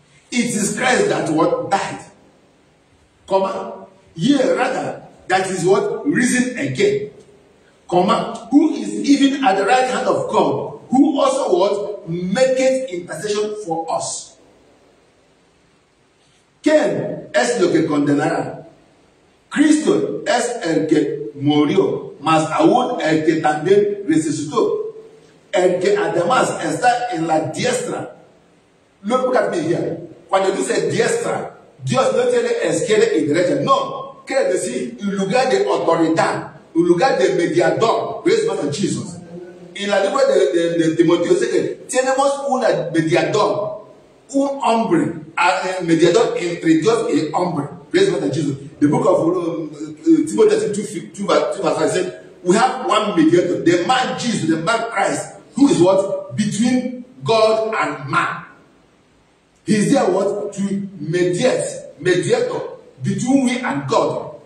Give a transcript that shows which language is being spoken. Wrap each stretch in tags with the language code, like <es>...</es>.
<en>It is Christ that what died. Comma. Yea, rather, that is what risen again. Comma. Who is even at the right hand of God, who also what maketh intercession for us.</en> <es>¿Quién es lo que condenará? Cristo es el que murió, mas aún el que también resucitó. El que además está en la diestra.</es> <en>Look at me here.</en> <es>Cuando dice diestra, Dios no tiene izquierda y derecha. No. Quiere decir un lugar de autoridad, un lugar de mediador.</es> <en>Praise God Jesus.</en> <es>En la libro de Timoteo dice que tenemos un mediador, un hombre, mediador entre Dios y el hombre.</es> <en>Praise God Jesus. The book of Timothy 2 verse 5 said, we have one mediator, the man Jesus, the man Christ, who is what? Between God and man. He is there what? To mediator between we and God.</en>